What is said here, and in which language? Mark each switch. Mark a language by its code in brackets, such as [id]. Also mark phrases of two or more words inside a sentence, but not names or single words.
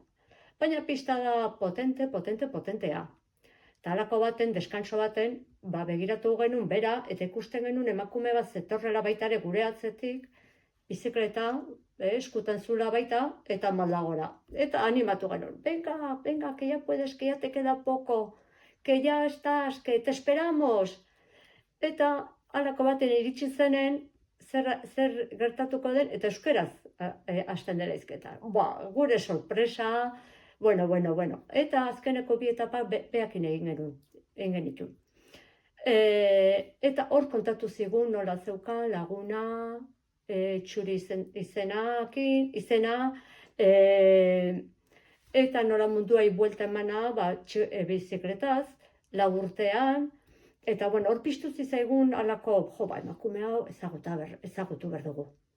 [eu] Baina pista da potentea. Eta halako baten, deskanso baten, begiratu genuen bera, eta ikusten genuen emakume bat zetorrela baitare gure atzetik, bizikleta, eskutan zula baita, eta maldagora. Eta animatu genuen, [es] venga, que ya puedes, que ya te queda poco, que ya estás, que te esperamos. [eu] Eta halako baten iritsi zenen, zer gertatuko den, eta euskeraz hasten dela izketa. Gure sorpresa, bueno. Eta azkeneko bi etapak beakin egin genitun. Eta hor kontatu zigun nola zeukan laguna, txuri izena, eta nola munduai buelta emana bizikletaz, 4 urtean, eta hor piztu zizaigun alako, emakume hau ezagutu behar dugu.